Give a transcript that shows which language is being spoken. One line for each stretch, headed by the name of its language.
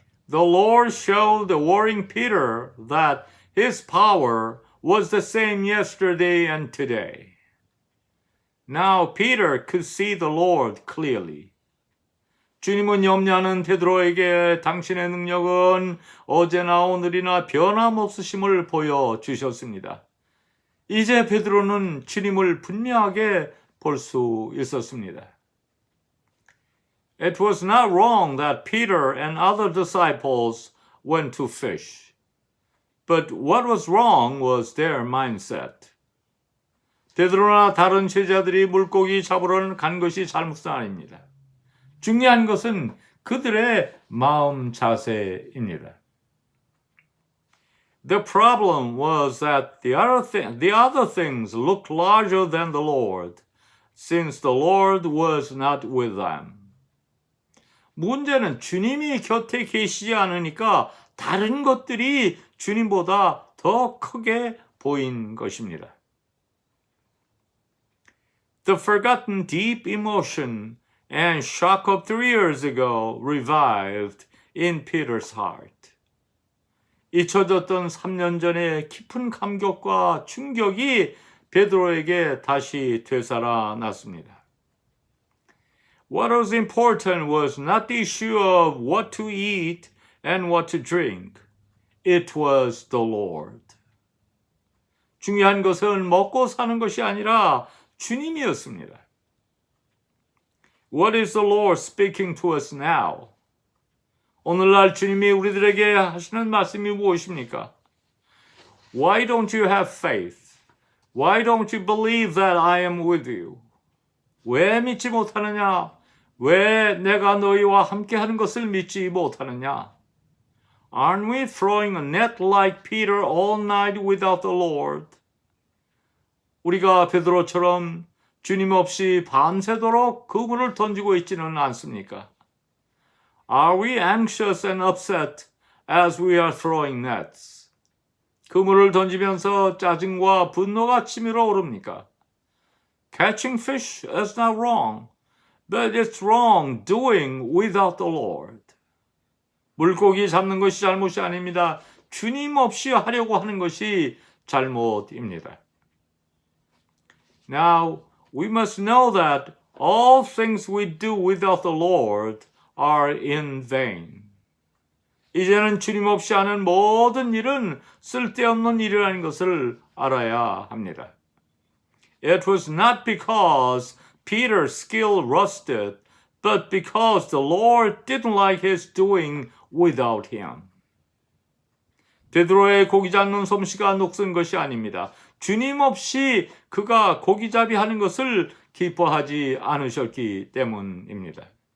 English: The Lord showed the worrying Peter that his power was the same yesterday and today. Now Peter could see the Lord clearly.
Korean: 주님은 염려하는 베드로에게 당신의 능력은 어제나 오늘이나 변함없으심을 보여주셨습니다. 이제 베드로는 주님을 분명하게 볼 수 있었습니다.
English: It was not wrong that Peter and other disciples went to fish. But what was wrong was their mindset.
Korean: 베드로나 다른 제자들이 물고기 잡으러 간 것이 잘못은 아닙니다. 중요한 것은 그들의 마음 자세입니다.
English: The problem was that the other things looked larger than the Lord, since the Lord was not with them.
Korean: 문제는 주님이 곁에 계시지 않으니까 다른 것들이 주님보다 더 크게 보인 것입니다.
English: The forgotten deep emotion and shock of 3 years ago revived in Peter's heart.
Korean: 잊혀졌던 3년 전의 깊은 감격과 충격이 베드로에게 다시 되살아났습니다.
English: What was important was not the issue of what to eat and what to drink. It was the Lord.
Korean: 중요한 것은 먹고 사는 것이 아니라 주님이었습니다.
English: What is the Lord speaking to us now?
Korean: 오늘날 주님이 우리들에게 하시는 말씀이 무엇입니까?
English: Why don't you have faith? Why don't you believe that I am with you?
Korean: 왜 믿지 못하느냐? 왜 내가 너희와 함께하는 것을 믿지 못하느냐?
English: Aren't we throwing a net like Peter all night without the Lord?
Korean: 우리가 베드로처럼 주님 없이 밤새도록 그물을 던지고 있지는 않습니까?
English: Are we anxious and upset as we are throwing nets?
Korean: 그물을 던지면서 짜증과 분노가 치밀어 오릅니까?
English: Catching fish is not wrong, but it's wrong doing without the Lord.
Korean: 물고기 잡는 것이 잘못이 아닙니다. 주님 없이 하려고 하는 것이 잘못입니다.
English: Now, we must know that all things we do without the Lord are in vain.
Korean: 이제는 주님 없이 하는 모든 일은 쓸데없는 일이라는 것을 알아야 합니다.
English: It was not because Peter's skill rusted, but because the Lord didn't like his doing without him.
Korean: 베드로의 고기 잡는 솜씨가 녹슨 것이 아닙니다. 주님 없이 그가 고기잡이 하는 것을 기뻐하지 않으셨기 때문입니다.